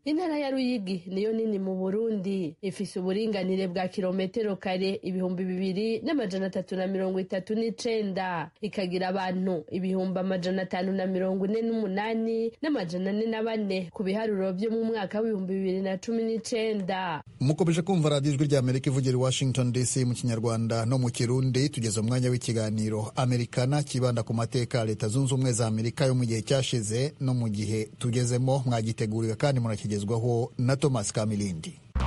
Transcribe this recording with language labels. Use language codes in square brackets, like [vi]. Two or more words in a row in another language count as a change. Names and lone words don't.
[rn] Intara ya Ruyigi niyo nini mu Burundi ifise uburinganire bwa kilometero kare 2339 ikagira abantu 548 n'amajana ku biharuro byo mu mwaka wa 2019. [rw] Mukomeje kumva radiyo Ijwi ry'Amerika ivugira i Washington DC mu Kinyarwanda no mu Kirundi. Tugeze umwanya w'ikiganiro Amerikana kibanda ku mateka Leta Zunze Ubumwe za Amerika yo mu gihe cyashize no mu gihe tugezemo. Mwagiteguriwe kandi murakigezwaho na Thomas Kamilindi.